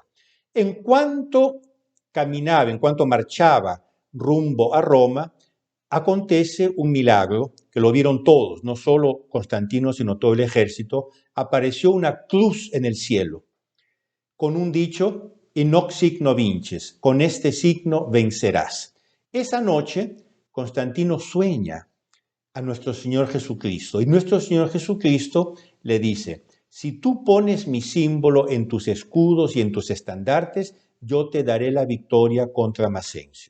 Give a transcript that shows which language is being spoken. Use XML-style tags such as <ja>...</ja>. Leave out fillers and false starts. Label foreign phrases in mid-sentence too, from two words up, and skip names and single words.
<es>En cuanto caminaba, en cuanto marchaba rumbo a Roma, acontece un milagro que lo vieron todos, no solo Constantino, sino todo el ejército. Apareció una cruz en el cielo. con un dicho,</es> <la>in hoc signo vinces,</la> <es>con este signo vencerás. Esa noche, Constantino sueña a nuestro Señor Jesucristo y nuestro Señor Jesucristo le dice, si tú pones mi símbolo en tus escudos y en tus estandartes, yo te daré la victoria contra Masencio.</es>